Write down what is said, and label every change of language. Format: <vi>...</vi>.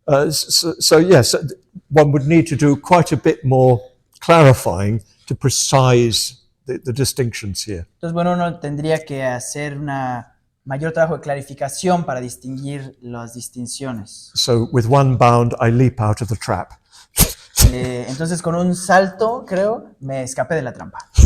<en>So yes, one would need to do quite a bit more clarifying to precise the distinctions here.</en> <es>Entonces, bueno, uno tendría que hacer una mayor trabajo de clarificación para distinguir las distinciones.</es> <en>So with one bound, I leap out of the trap.</en> <es>Entonces con un salto, creo, me escapé de la trampa.</es>